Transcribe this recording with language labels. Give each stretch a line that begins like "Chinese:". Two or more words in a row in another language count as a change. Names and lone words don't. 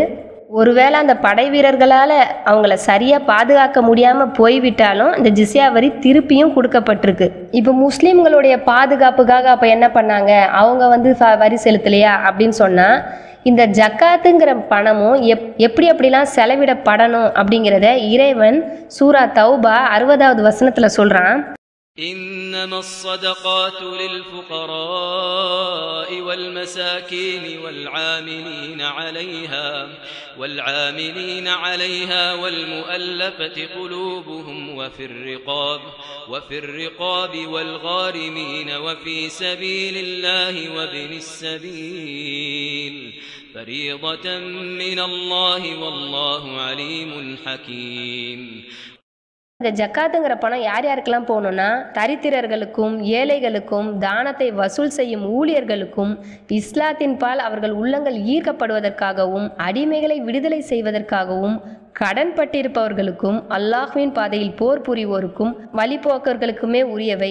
Tamil: ஒருவேளை அந்த படை வீரர்களால் அவங்கள சரியாக பாதுகாக்க முடியாமல் போய்விட்டாலும் இந்த ஜிஸ்யா வரி திருப்பியும் கொடுக்கப்பட்டிருக்கு. இப்போ முஸ்லீம்களுடைய பாதுகாப்புக்காக அப்போ என்ன பண்ணாங்க, அவங்க வரி செலுத்தலையா அப்படின்னு சொன்னால் இந்த ஜக்காத்துங்கிற பணமும் எப்படிலாம் செலவிடப்படணும் அப்படிங்கிறத இறைவன் சூரா தௌபா 60வது வசனத்தில் சொல்கிறான்.
Arabic: إنما الصدقات للفقراء والمساكين والعاملين عليها والمؤلفة قلوبهم وفي الرقاب والغارمين وفي سبيل الله وابن السبيل فريضة من الله والله عليم حكيم.
Tamil: இந்த ஜக்காத்துங்கிற பணம் யார் யாருக்கெல்லாம் போகணும்னா தரித்திரர்களுக்கும் ஏழைகளுக்கும் தானத்தை வசூல் செய்யும் ஊழியர்களுக்கும் இஸ்லாத்தின் பால் அவர்கள் உள்ளங்கள் ஈர்க்கப்படுவதற்காகவும் அடிமைகளை விடுதலை செய்வதற்காகவும் கடன் பட்டிருப்பவர்களுக்கும் அல்லாஹ்வின் பாதையில் போர் புரிவோருக்கும் வழிபோக்கர்களுக்குமே உரியவை.